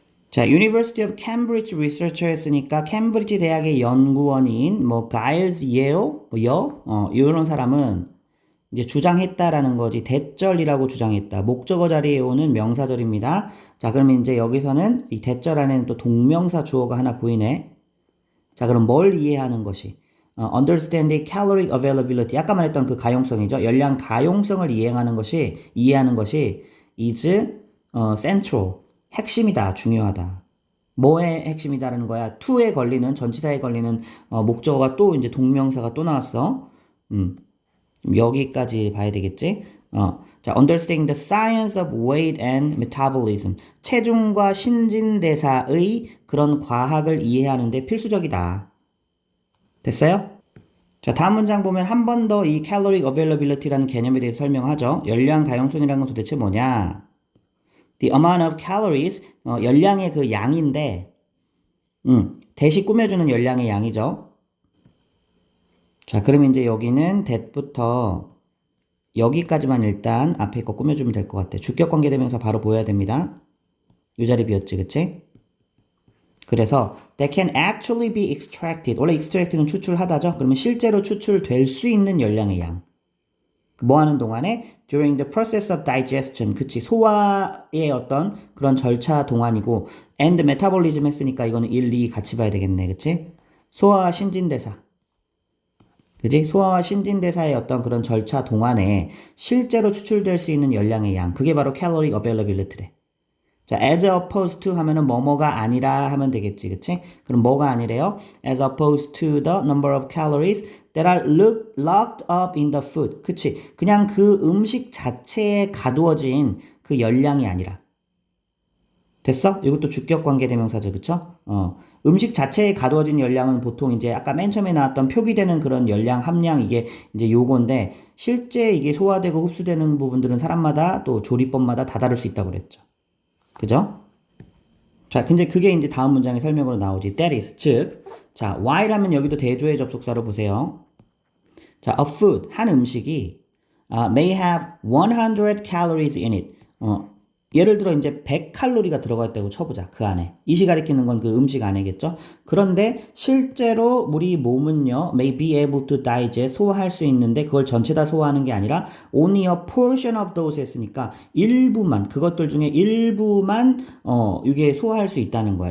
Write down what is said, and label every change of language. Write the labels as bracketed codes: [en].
[ko] 자, [en] University of Cambridge Researcher [ko] 했으니까 캠브리지 대학의 연구원인 뭐 가일즈 예오 이런 사람은 이제 주장했다라는 거지. 대절이라고 주장했다. 목적어 자리에 오는 명사절입니다. 자, 그러면 이제 여기서는 이 대절 안에는 또 동명사 주어가 하나 보이네. 자, 그럼 뭘 이해하는 것이? [en] understand the caloric availability. [ko] 아까 말했던 그 가용성이죠. 열량 가용성을 이해하는 것이 [en] is central. [ko] 핵심이다, 중요하다. 뭐의 핵심이다라는 거야? to에 걸리는, 전치사에 걸리는 목적어가 또 이제 동명사가 또 나왔어. 여기까지 봐야 되겠지? [en] 자, understanding the science of weight and metabolism. [ko] 체중과 신진대사의 그런 과학을 이해하는데 필수적이다. 됐어요? 자, 다음 문장 보면 한 번 더 이 caloric availability라는 개념에 대해서 설명하죠. 열량 가용성이라는 건 도대체 뭐냐? [en] The amount of calories, [ko] 열량의 그 양인데, 대시 꾸며주는 열량의 양이죠. 자, 그럼 이제 여기는 that부터 여기까지만 일단 앞에 거 꾸며주면 될 것 같아. 주격관계대명사 바로 보여야 됩니다. 이 자리 비었지, 그치? 그래서 [en] that can actually be extracted. [ko] 원래 extract는 추출하다죠. 그러면 실제로 추출될 수 있는 열량의 양. 뭐 하는 동안에 [en] during the process of digestion. [ko] 그치, 소화의 어떤 그런 절차 동안이고 [en] and metabolism [ko] 했으니까 이거는 1, 2 같이 봐야 되겠네. 그치? 소화와 신진대사. 그지? 소화와 신진대사의 어떤 그런 절차 동안에 실제로 추출될 수 있는 열량의 양. 그게 바로 caloric availability래. 자, as opposed to 하면은 뭐뭐가 아니라 하면 되겠지. 그치? 그럼 뭐가 아니래요? [en] as opposed to the number of calories that are locked up in the food. [ko] 그치? 그냥 그 음식 자체에 가두어진 그 열량이 아니라. 됐어? 이것도 주격관계대명사죠. 그쵸? 음식 자체에 가두어진 열량은 보통 이제 아까 맨 처음에 나왔던 표기되는 그런 열량, 함량 이게 이제 요건데 실제 이게 소화되고 흡수되는 부분들은 사람마다 또 조리법마다 다 다를 수 있다고 그랬죠. 그죠? 자, 근데 그게 이제 다음 문장의 설명으로 나오지. That is, 즉, 자, while하면 여기도 대조의 접속사로 보세요. [en] 자, a food, [ko] 한 음식이 [en] may have 100 calories in it. [ko] 예를 들어 이제 100칼로리가 들어가 있다고 쳐보자. 그 안에. 이시 가리키는 건 그 음식 안에겠죠. 그런데 실제로 우리 몸은요, [en] may be able to digest, [ko] 소화할 수 있는데 그걸 전체 다 소화하는 게 아니라 [en] only a portion of those [ko] 했으니까 일부만, 그것들 중에 일부만 이게 소화할 수 있다는 거야.